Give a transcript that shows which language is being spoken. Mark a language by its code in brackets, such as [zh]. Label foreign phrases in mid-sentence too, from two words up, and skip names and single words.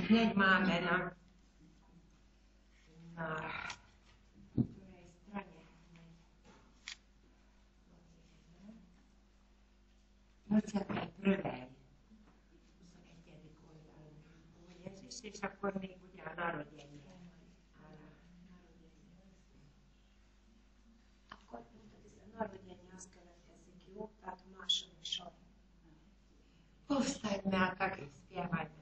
[sk] Hneď máme na ktorej strane? 21. Ježiš, [hu] és akkor még ugye a narodjenie. Akkor a narodjenie az következik, jó? Tehát a második sor. [pl] Powstańmy, a tak śpiewajmy.